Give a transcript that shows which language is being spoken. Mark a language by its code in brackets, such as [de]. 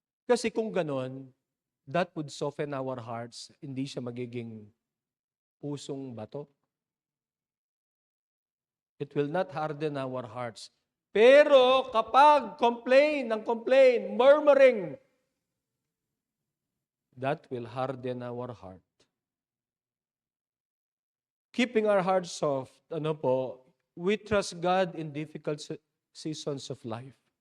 [tl] Kasi kung ganon, [en] that would soften our hearts. [tl] Hindi siya magiging pusong bato. [en] It will not harden our hearts. [tl] Pero kapag [en] complain, murmuring, that will harden our heart. Keeping our hearts soft, we trust God in difficult seasons of life.